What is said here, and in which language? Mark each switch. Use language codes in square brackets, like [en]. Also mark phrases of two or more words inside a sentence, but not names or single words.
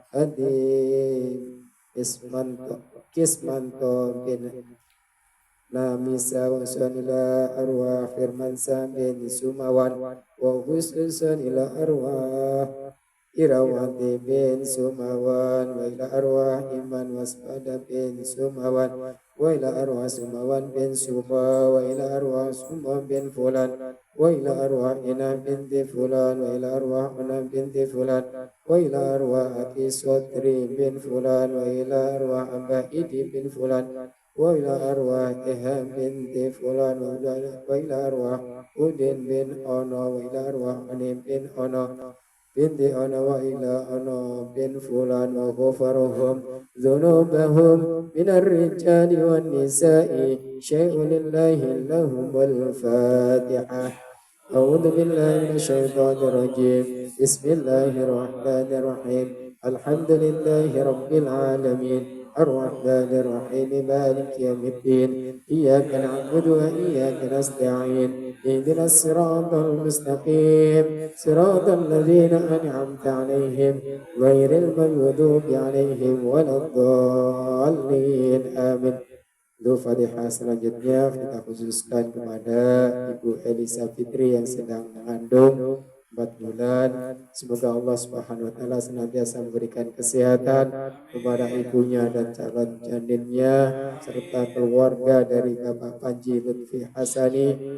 [ar] Adi Kismanto bin Namisa, wa husan ila arwah Firmansa bin Sumawan, wa husan ila arwah Irawati bin Sumawan, wa ila arwah Iman Waspada bin Sumawan, وإلى أرواح Sumawan بن Suma وإلى أرواح Suma بن فلان وإلى أرواح Ina بنت فلان, وإلى أرواح Una بنت فلان وإلى أرواح Aki Sotri بن فلان وإلى أرواح Amba Idi بن فلان وإلى أرواح Iham بنت فلان وإلى أرواح Udin بن Ono وإلى أرواح Anim بن Ono بنت Ana وإلى Ana بن فلان وغفر لهم ذنوبهم من الرجال والنساء شيء لله لهم والفاتحة. أعوذ بالله من الشيطان الرجيم. بسم الله الرحمن الرحيم. الحمد لله رب العالمين الرحمن الرحيم مالك يوم الدين إياك نعبد وإياك نستعين اهدنا الصراط المستقيم صراط الذين أنعمت عليهم غير المغضوب عليهم ولا الضالين آمين. [id] Untuk Fatihah selanjutnya kita khususkan kepada Ibu Elisa Fitri yang sedang mengandung 4 bulan. Semoga Allah [ar] سبحانه وتعالى [id] senantiasa memberikan kesehatan kepada ibunya dan calon janinnya serta keluarga dari Bapak Panji Lutfi Hasani.